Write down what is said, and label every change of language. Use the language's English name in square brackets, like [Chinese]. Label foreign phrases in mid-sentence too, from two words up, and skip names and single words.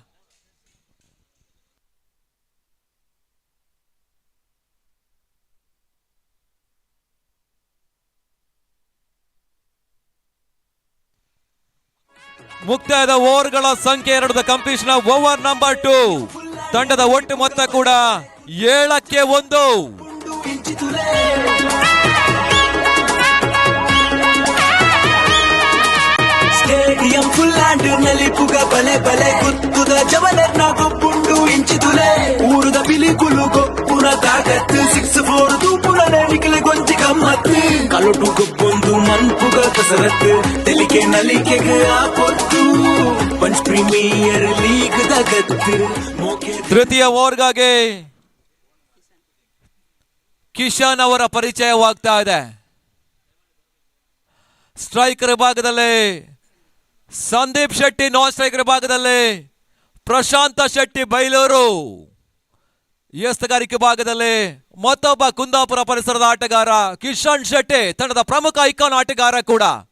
[Kannada] ಮುಕ್ತಾಯದ ಓವರ್ಗಳ ಸಂಖ್ಯೆ 2 [English] completion over number 2. [Kannada] ತಂಡದ ಒಟ್ಟು ಮೊತ್ತ ಕೂಡ 7ಕ್ಕೆ 1. [English] stadium full [Tulu] ಆಂಡ್ ನಲ್ಲಿ ಪುಗ ಬಲೆ ಬಲೆ ಗುತ್ತುದ ಜವಲರ್ನ ಗೊಬ್ಬುಂಡು ಇಂಚಿದುಲೆ ಊರುದ ಬಿಲಿಕುಲು ಗೊಪ್ಪುನ ತಾಕತ್ತು 6-4 ತೂಪುನ ನಿಖಿಲ್ ಗೊಂಚಿ ಗಮ್ಮತ್ತು ಕಲೊಟು ಗೊಬ್ಬೊಂದು ಮನ್ಪುಗ ಕಸರತ್ತು ತೆಲಿಕೆ ನಲಿಕೆಗೆ ಆಪೊತ್ತು ಪಂಚ್ ಪ್ರೀಮಿಯರ್ ಲೀಗ್ ದಗತ್ತು. [Kannada] ತೃತೀಯ ಓವರ್ಗಾಗಿ ಕಿಶನ್ ಅವರ ಪರಿಚಯವಾಗ್ತಾ ಇದೆ. ಸ್ಟ್ರೈಕರ್ ವಿಭಾಗದಲ್ಲಿ ಸಂದೀಪ್ ಶೆಟ್ಟಿ, [English] non striker [Kannada] ವಿಭಾಗದಲ್ಲಿ ಪ್ರಶಾಂತ ಶೆಟ್ಟಿ ಬೈಲೂರು, ಎಸ್ತಗಾರಿಕೆ ಭಾಗದಲ್ಲಿ ಮತ್ತೊಬ್ಬ ಕುಂದಾಪುರ ಪರಿಸರದ ಆಟಗಾರ ಕಿಶನ್ ಶೆಟ್ಟಿ, ತಂಡದ ಪ್ರಮುಖ ಐಕಾನ್ ಆಟಗಾರ ಕೂಡ.